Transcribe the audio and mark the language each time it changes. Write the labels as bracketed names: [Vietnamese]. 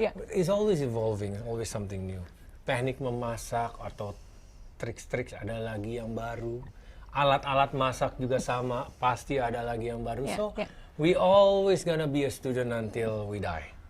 [English] It's always evolving, always something new. [Indonesian] Teknik memasak atau trik-trik ada lagi yang baru. Alat-alat masak juga sama, pasti ada lagi yang baru. [English] So we always gonna be a student until we die.